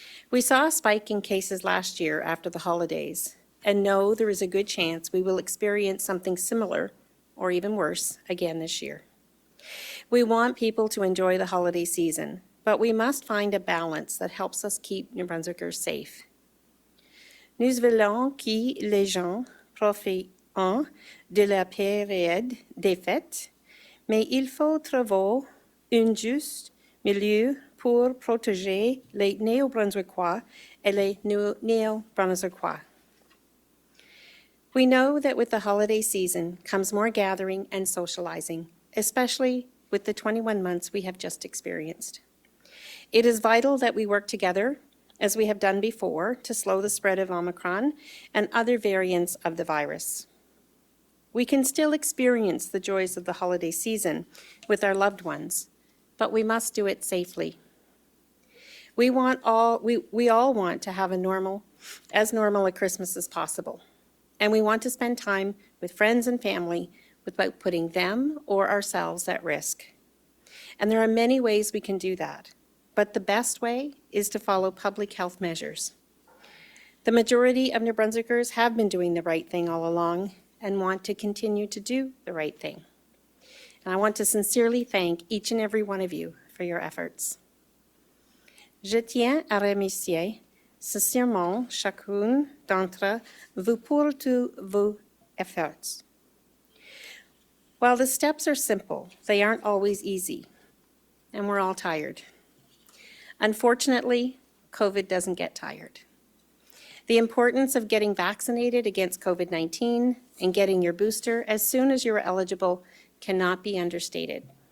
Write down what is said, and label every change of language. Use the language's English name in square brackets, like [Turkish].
[English] We saw a spike in cases last year after the holidays, and know there is a good chance we will experience something similar or even worse again this year. We want people to enjoy the holiday season, but we must find a balance that helps us keep New Brunswickers safe. [French] Nous voulons que les gens profitent de la période des fêtes, mais il faut trouver un juste milieu pour protéger les Néo-Brunswickois et les Néo-Brunswickois. [English] We know that with the holiday season comes more gathering and socializing, especially with the 21 months we have just experienced. It is vital that we work together, as we have done before, to slow the spread of Omicron and other variants of the virus. We can still experience the joys of the holiday season with our loved ones, but we must do it safely. We all want to have as normal a Christmas as possible. and we want to spend time with friends and family without putting them or ourselves at risk. And there are many ways we can do that, but the best way is to follow public health measures. The majority of New Brunswickers have been doing the right thing all along and want to continue to do the right thing. And I want to sincerely thank each and every one of you for your efforts. [French] Je tiens à remercier sincèrement chacune d'entre vous pour tous vos efforts. [English] While the steps are simple, they aren't always easy, and we're all tired. Unfortunately, COVID doesn't get tired. The importance of getting vaccinated against COVID-19 and getting your booster as soon as you are eligible cannot be understated.